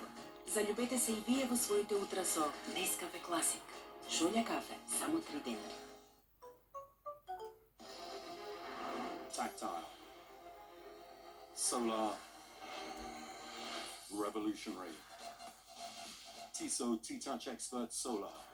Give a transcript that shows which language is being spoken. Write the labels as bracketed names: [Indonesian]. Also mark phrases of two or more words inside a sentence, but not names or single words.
[Macedonian] Заљубете се и вие во своите утра со Нескафе Класик. Шолја кафе, само 3 денари. [English] Tactile. Solar. Revolutionary. TISO T-Touch Expert Solar.